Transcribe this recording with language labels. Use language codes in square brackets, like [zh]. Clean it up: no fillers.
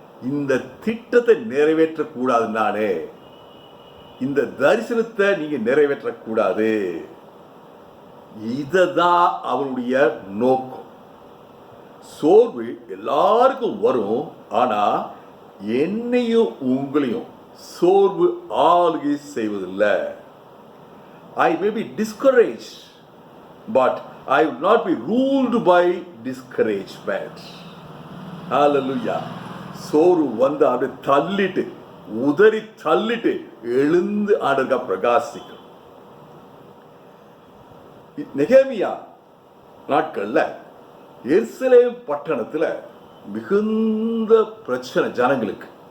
[ta] இந்த திட்டத்தை நிறைவேற்றக்கூடாது. நானே இந்த தரிசனத்தை நீங்க நிறைவேற்றக்கூடாது. இதுதான் அவனுடைய நோக்கம். சோர்வு எல்லாருக்கும் வரும். ஆனா என்னையும் உங்களையும் சோர்வு ஆளுகை செய்வதில்லை. [en] I may be discouraged, but I will not be ruled by discouragement. Hallelujah. [ta] சோர்வு வந்து அப்படியே தள்ளிட்டு உதறி தள்ளிட்டு எழுந்து ஆண்டவருக்கா பிரகாசிக்கும். நெகேமியா நாட்கள்ல எருசலேம் பட்டணத்துல மிகுந்த பிரச்சனை ஜனங்களுக்கு.